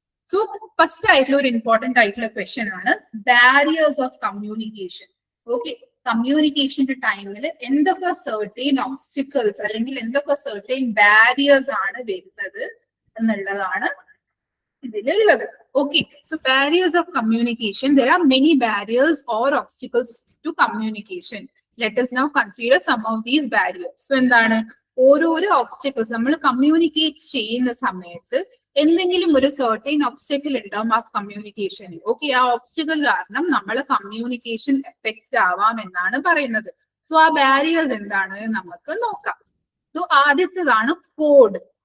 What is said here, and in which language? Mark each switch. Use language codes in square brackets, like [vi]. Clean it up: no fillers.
[ml] So first ആയിട്ടുള്ള ഒരു important ആയിട്ടുള്ള ക്വസ്റ്റ്യൻ ആണ് ബാരിയേഴ്സ് ഓഫ് കമ്മ്യൂണിക്കേഷൻ. ഓക്കെ, കമ്മ്യൂണിക്കേഷന്റെ ടൈമിൽ എന്തൊക്കെ സർട്ടൈൻ ഒബ്സ്റ്റിക്കിൾസ് അല്ലെങ്കിൽ എന്തൊക്കെ സർട്ടൈൻ ബാരിയേഴ്സ് ആണ് വരുന്നത് എന്നുള്ളതാണ് ഇതിലുള്ളത്. [en] Okay, so barriers of communication, there are many barriers or obstacles to communication. Let us now consider some of these barriers. [ml] So എന്താണ് ഓരോരോ ഒബ്സ്റ്റക്കിൾസ് നമ്മൾ കമ്മ്യൂണിക്കേറ്റ് ചെയ്യുന്ന സമയത്ത് എന്തെങ്കിലും ഒരു സർട്ടൈൻ ഒബ്സ്റ്റക്കിൾ ഉണ്ടാവും ആ കമ്മ്യൂണിക്കേഷനിൽ. ഓക്കെ, ആ ഒബ്സ്റ്റക്കിൾ കാരണം നമ്മളെ കമ്മ്യൂണിക്കേഷൻ എഫക്റ്റ് ആവാം എന്നാണ് പറയുന്നത്. സോ ആ ബാരിയേഴ്സ് എന്താണ് നമുക്ക് നോക്കാം. സോ ആദ്യത്തേതാണ് കോഡ്.